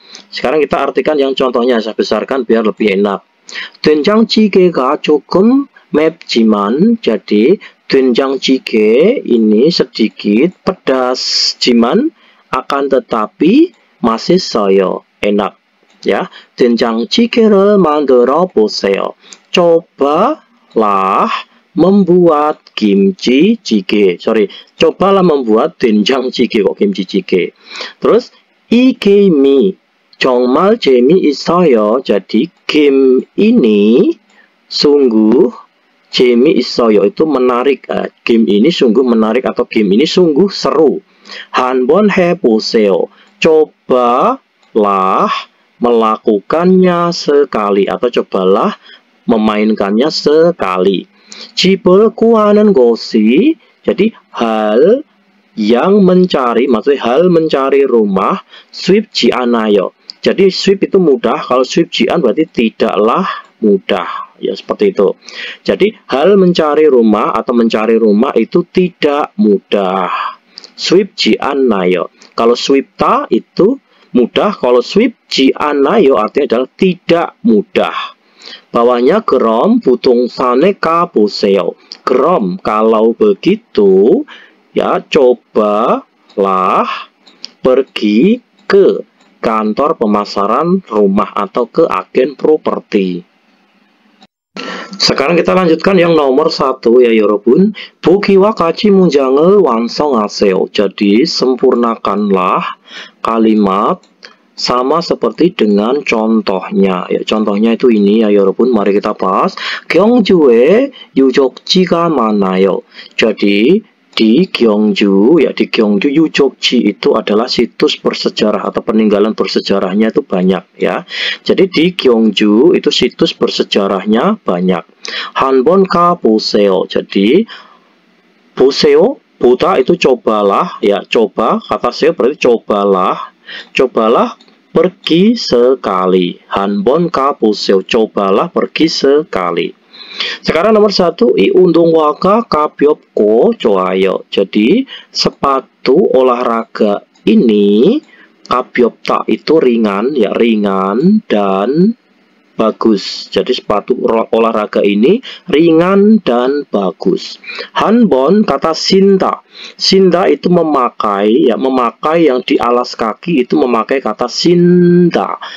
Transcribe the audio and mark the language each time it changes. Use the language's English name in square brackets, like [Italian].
[Indonesian] Sekarang kita artikan yang contohnya, saya besarkan biar lebih enak. [Korean] 된장찌개가 조금 맵지만, [Indonesian] jadi 된장찌개 ini sedikit pedas, jiman akan tetapi [Korean] 맛있어요, [Indonesian] enak ya. [Korean] 된장찌개를 만들어 보세요. cobalah [Indonesian] membuat kimchi jjigae. Cobalah membuat doenjang jjigae, kok kimchi jjigae. [Korean] Terus 이 게임이 정말 재미있어요. [Indonesian] Jadi game ini sungguh 재미있어요 itu menarik. Game ini sungguh menarik atau game ini sungguh seru. [Korean] 한번 해보세요. [Indonesian] cobalah melakukannya sekali atau cobalah memainkannya sekali. [Korean] 집을 구하는 것이 [Indonesian] jadi hal yang mencari, maksudnya hal mencari rumah [Korean] 쉽지 않아요. [Indonesian] Jadi sweep itu mudah, kalau 쉽지안 berarti tidaklah mudah. Ya seperti itu. Jadi hal mencari rumah atau mencari rumah itu tidak mudah. [Korean] 쉽지 않아요. [Indonesian] Kalau 쉽다 itu mudah, kalau [Korean] 쉽지 않아요 [Indonesian] artinya adalah tidak mudah. [Korean] Bawahnya 그럼 부동산에 가보세요. [Indonesian] 그럼 kalau begitu ya cobalah pergi ke kantor pemasaran rumah atau ke agen properti. Sekarang kita lanjutkan yang nomor 1 ya 여러분. [Korean] 보기와 같이 문장을 완성하세요. [Indonesian] Jadi sempurnakanlah kalimat sama seperti dengan contohnya. Ya, contohnya itu ini ya 여러분. Mari kita bahas. [Korean] 경주에 유적지가 많아요. [Indonesian] Jadi di Gyeongju, ya di Gyeongju 유적지 itu adalah situs bersejarah atau peninggalan bersejarahnya itu banyak ya. Jadi di Gyeongju itu situs bersejarahnya banyak. [Korean] 한번 가보세요. [Indonesian] Jadi 보세요, 보다 itu cobalah ya, coba kata saya berarti cobalah. Cobalah pergi sekali. [Korean] 한번 가보세요. [Indonesian] cobalah pergi sekali. Sekarang nomor 1, [Korean] 이 운동화가 가볍고 좋아요. [Indonesian] Jadi sepatu olahraga ini 가볍다 itu ringan ya, ringan dan bagus. Jadi sepatu olahraga ini ringan dan bagus. 한번 kata 신다. 신다 itu memakai ya, memakai yang di alas kaki itu memakai kata 신다.